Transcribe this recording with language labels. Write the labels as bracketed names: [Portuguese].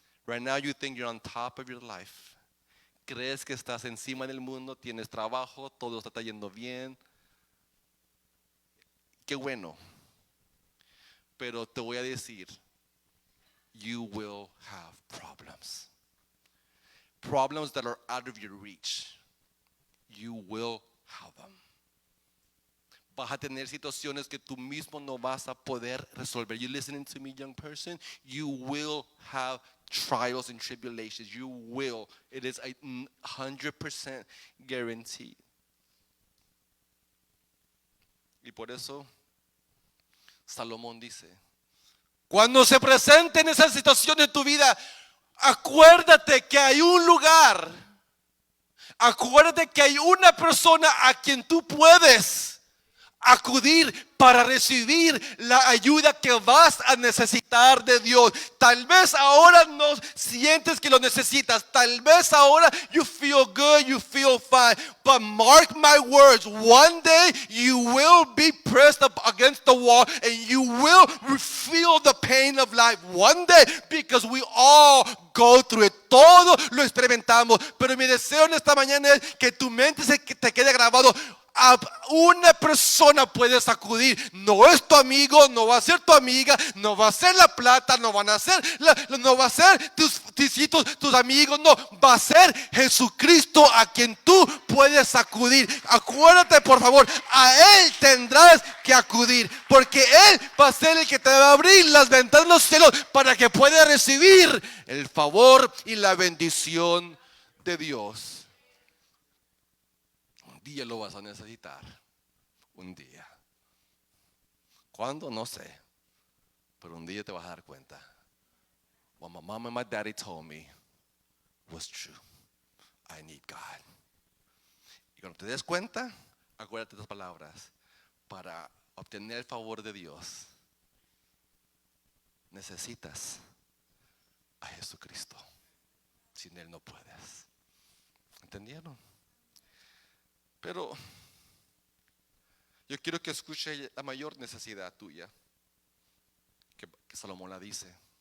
[English] Right now you think you're on top of your life. [Spanish] Crees que estás encima del mundo, tienes trabajo, todo está yendo bien. Qué bueno. Pero te voy a decir, [English] you will have problems. Problems that are out of your reach. You will have them. [Spanish] Vas a tener situaciones que tú mismo no vas a poder resolver. [English] You listening to me, young person? You will have trials and tribulations. You will. It is 100% guaranteed. [Spanish] Y por eso Salomón dice, cuando se presenten esas situaciones en tu vida, acuérdate que hay un lugar. Acuérdate que hay una persona a quien tú puedes acudir para recibir la ayuda que vas a necesitar de Dios. Tal vez ahora no sientes que lo necesitas. Tal vez ahora [English] you feel good, you feel fine. But mark my words, one day you will be pressed up against the wall and you will feel the pain of life. One day, because we all go through it. [Spanish] Todo lo experimentamos. Pero mi deseo en esta mañana es que tu mente te quede grabado. A una persona puedes acudir. No es tu amigo, no va a ser tu amiga, no va a ser la plata, no van a ser no va a ser tus amigos, no, va a ser Jesucristo a quien tú puedes acudir. Acuérdate, por favor, a Él tendrás que acudir, porque Él va a ser el que te va a abrir las ventanas de los cielos para que puedas recibir el favor y la bendición de Dios. Un día lo vas a necesitar. Un día. ¿Cuándo? No sé. Pero un día te vas a dar cuenta. [English] What my mom and my daddy told me was true. I need God. [Spanish] Y cuando te des cuenta, acuérdate de estas palabras. Para obtener el favor de Dios, necesitas a Jesucristo. Sin Él no puedes. ¿Entendieron? Pero yo quiero que escuche la mayor necesidad tuya, que Salomón la dice.